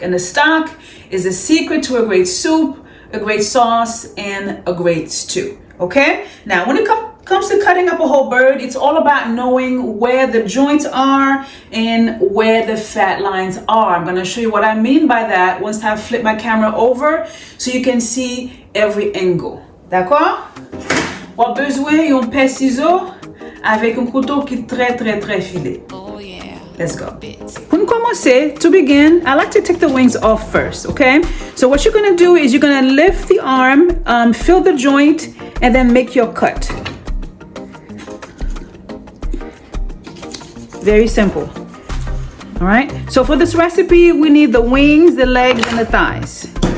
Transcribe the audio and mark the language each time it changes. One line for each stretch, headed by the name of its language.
English: And the stock is a secret to a great soup, a great sauce, and a great stew. Okay? Now, when it comes to cutting up a whole bird, it's all about knowing where the joints are and where the fat lines are. I'm going to show you what I mean by that once I flip my camera over so you can see every angle.
French: D'accord? On a besoin d'un père ciseau avec un couteau qui est très filé.
English: Oh yeah. Let's go.
French: Pour commencer,
English: to begin, I like to take the wings off first, okay? So what you're gonna do is you're gonna lift the arm, fill the joint, and then make your cut. Very simple. All right, so for this recipe, we need the wings, the legs, and the thighs.